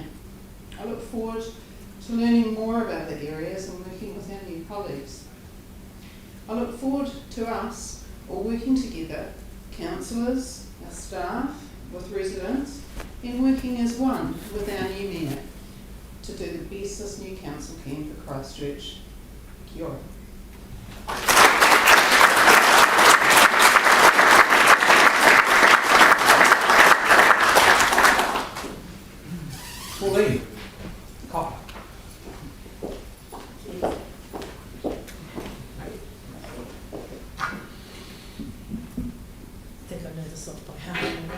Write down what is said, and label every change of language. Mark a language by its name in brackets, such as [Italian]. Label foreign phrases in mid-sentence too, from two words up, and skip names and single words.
[English] I look forward to learning more about the areas and working with our new colleagues. I look forward to us all working together, councillors, our staff, with residents, and working as one with our new mayor to do the best this new council can for Christchurch. [Māori] Kia ora. [English] Pauline. Copper. I think I know this off by heart.